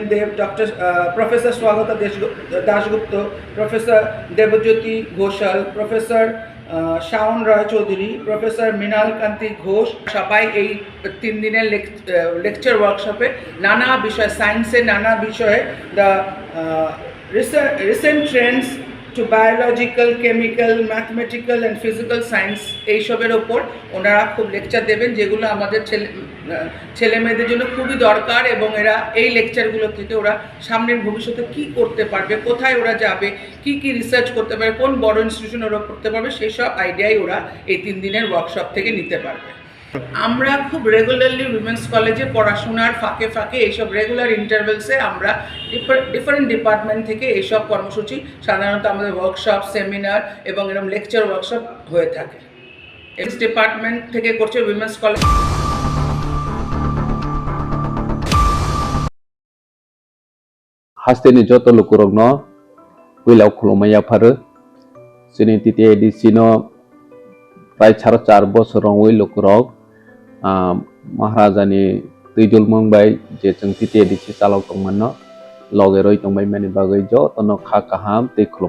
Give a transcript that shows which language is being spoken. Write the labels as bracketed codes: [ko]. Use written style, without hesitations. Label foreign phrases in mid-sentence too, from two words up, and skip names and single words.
[bn] দেব, প্রফেসর স্বাগতা দাশগুপ্ত, প্রফেসর দেবজ্যোতি ঘোষাল, প্রফেসর শাওন রায় চৌধুরী, প্রফেসর মৃণাল কান্তি ঘোষ সবাই এই 3 দিনের [en] lecture workshop [bn] নানা বিষয়, সায়েন্সের নানা বিষয়ে [en] the recent trends to biological, chemical, mathematical and physical science [bn] এইসবের ওপর ওনারা খুব লেকচার দেবেন, যেগুলো আমাদের ছেলে মেয়েদের জন্য খুবই দরকার। এবং এরা এই লেকচারগুলো থেকে ওরা সামনের ভবিষ্যতে কি করতে পারবে, কোথায় ওরা যাবে, কি রিসার্চ করতে পারবে, কোন বড় ইনস্টিটিউশন ওরা করতে পারবে, সেই সব আইডিয়াই ওরা এই 3 দিনের ওয়ার্কশপ থেকে নিতে পারবে। আমরা খুব [en] regularly women's college [bn] পড়াশোনার ফাঁকে ফাঁকে এইসব [en] regular intervals [bn] আমরা [en] different department [bn] থেকে এইসব কর্মসূচি, সাধারণত আমাদের ওয়ার্কশপ, সেমিনার এবং এরকম [en] lecture workshop [bn] হয়ে থাকে। [en] x department [bn] থেকে করছে [en] women's college. [trp] Hasteni joto lukurogno wilau khulumaya pharu sini titi edisino prai 4 bosorong wi lukurog Maharajani tuijul mongbai je chung titi edisi chalok tongmanno loge roi tongbai mani bagai jo tono kha kaham tei khulumaya